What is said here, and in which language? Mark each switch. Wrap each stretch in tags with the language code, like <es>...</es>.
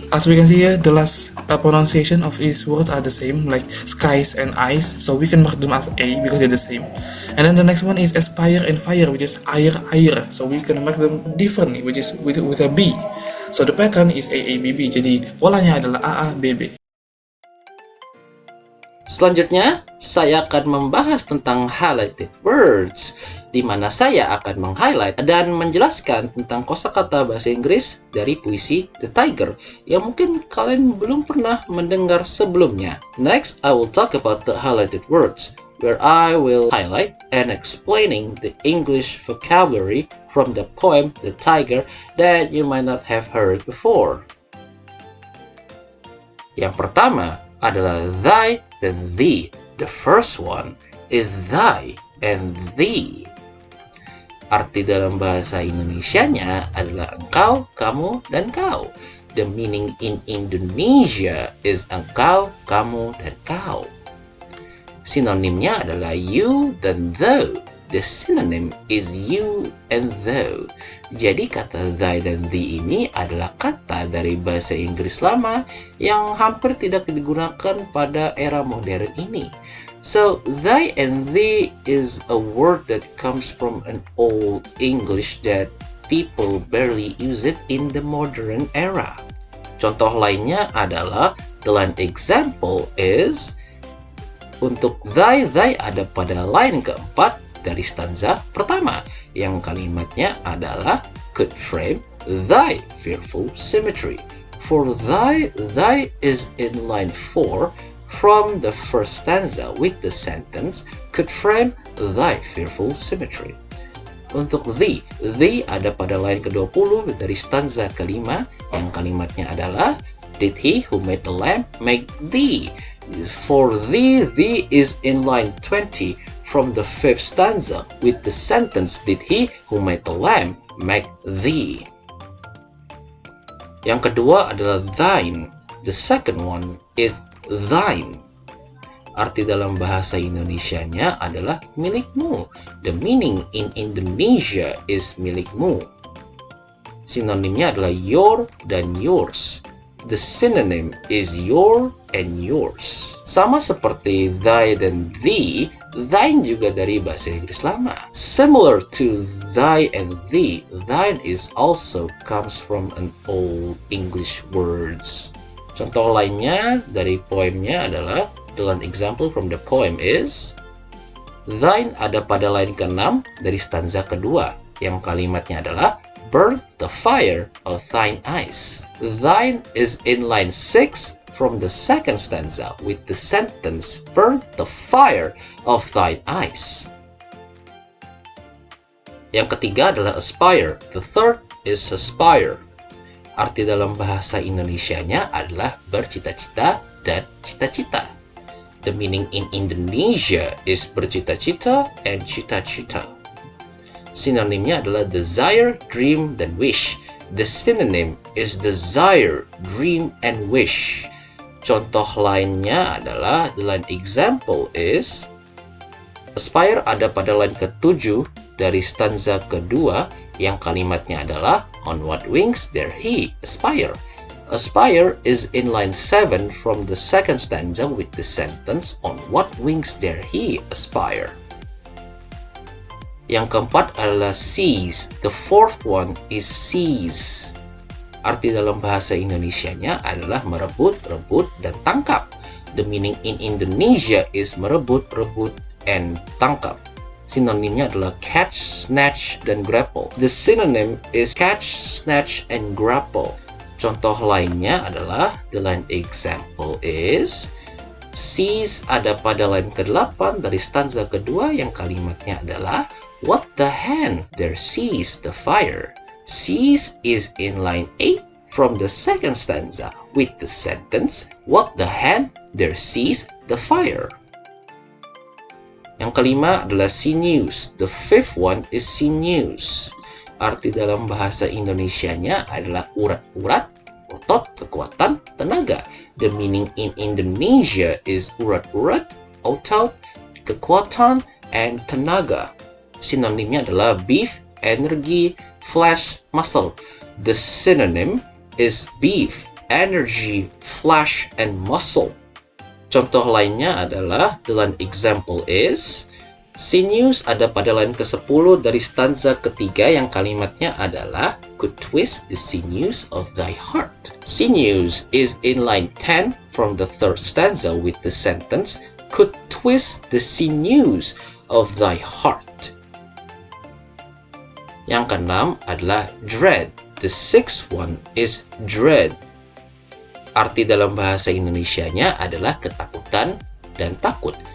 <en>As we can see here, the last pronunciation of these words are the same, like skies and ice, so we can mark them as A because they're the same. And then the next one is aspire and fire, which is air, so we can mark them differently, which is with a B. So the pattern is AABB,</en> <id>jadi polanya adalah AABB. Selanjutnya, saya akan membahas tentang highlighted words, di mana saya akan meng-highlight dan menjelaskan tentang kosakata bahasa Inggris dari puisi The Tiger yang mungkin kalian belum pernah mendengar sebelumnya.</id> <en>Next, I will talk about the highlighted words, where I will highlight and explaining the English vocabulary from the poem The Tiger that you might not have heard before.</en> <id>Yang pertama adalah thy dan thee.</id> <en>The first one is thy and thee.</en> <id>Arti dalam bahasa Indonesianya adalah engkau, kamu, dan kau.</id> <en>The meaning in Indonesia is engkau, kamu, dan kau.</en> <id>Sinonimnya adalah you dan thou.</id> <en>The synonym is you and thou.</en> <id>Jadi kata thy dan thee ini adalah kata dari bahasa Inggris lama yang hampir tidak digunakan pada era modern ini.</id> <en>So, thy and thee is a word that comes from an old English that people barely use it in the modern era.</en> <id>Contoh lainnya adalah,</id> <en>the line example is,</en> <id>untuk thy ada pada line keempat dari stanza pertama, yang kalimatnya adalah</id> <en>could frame thy fearful symmetry. For thy is in line 4 from the first stanza with the sentence could frame thy fearful symmetry.</en> <id>Untuk thee ada pada line ke-20 dari stanza kelima, yang kalimatnya adalah</id> <en>did he who made the lamp make thee. For thee is in line 20 from the 5th stanza with the sentence did he who made the lamp make thee.</en> <id>Yang kedua adalah thine.</id> <en>The second one is thine.</en> <id>Arti dalam bahasa Indonesianya adalah milikmu.</id> <en>The meaning in Indonesia is milikmu.</en> <id>Sinonimnya adalah your dan yours.</id> <en>The synonym is your and yours.</en> <id>Sama seperti thy dan thee, thine juga dari bahasa Inggris lama.</id> <en>Similar to thy and thee, thine is also comes from an old English words.</en> <id>Contoh lainnya dari poemnya adalah,</id> <en>the example from the poem is,</en> <id>thine ada pada line ke-6 dari stanza kedua, yang kalimatnya adalah,</id> <en>burn the fire of thine eyes. Thine is in line 6 from the second stanza with the sentence, burn the fire of thine eyes.</en> <id>Yang ketiga adalah aspire.</id> <en>The third is aspire.</en> <id>Arti dalam bahasa Indonesianya adalah bercita-cita dan cita-cita.</id> <en>The meaning in Indonesia is bercita-cita and cita-cita.</en> <id>Sinonimnya adalah desire, dream, dan wish.</id> <en>The synonym is desire, dream, and wish.</en> <id>Contoh lainnya adalah,</id> <en>the line example is,</en> <id>aspire ada pada line ke-7 dari stanza kedua yang kalimatnya adalah,</id> <en>on what wings dare he aspire. Aspire is in line 7 from the second stanza with the sentence, on what wings dare he aspire.</en> <id>Yang keempat adalah seize.</id> <en>The fourth one is seize.</en> <id>Arti dalam bahasa Indonesianya adalah merebut, rebut, dan tangkap.</id> <en>The meaning in Indonesia is merebut, rebut, and tangkap.</en> <id>Sinonimnya adalah catch, snatch, dan grapple.</id> <en>The synonym is catch, snatch, and grapple.</en> <id>Contoh lainnya adalah,</id> <en>the line example is,</en> <id>seize ada pada line ke-8 dari stanza kedua yang kalimatnya adalah,</id> <en>what the hen there seize the fire. Seize is in line 8 from the second stanza with the sentence, what the hen there seize the fire.</en> <id>Yang kelima adalah sinews.</id> <en>The fifth one is sinews.</en> <id>Arti dalam bahasa Indonesianya adalah urat-urat, otot, kekuatan, tenaga.</id> <en>The meaning in Indonesia is urat-urat, otot, kekuatan, and tenaga.</en> <id>Sinonimnya adalah beef, energy, flesh, muscle.</id> <en>The synonym is beef, energy, flesh, and muscle.</en> <id>Contoh lainnya adalah,</id> <en>the line example is,</en> <id>sinews ada pada line ke-10 dari stanza ketiga yang kalimatnya adalah,</id> <en>could twist the sinews of thy heart. Sinews is in line 10 from the third stanza with the sentence, could twist the sinews of thy heart.</en> <id>Yang keenam adalah dread.</id> <en>The sixth one is dread.</en> <id>Arti dalam bahasa Indonesianya adalah ketakutan dan takut.</id>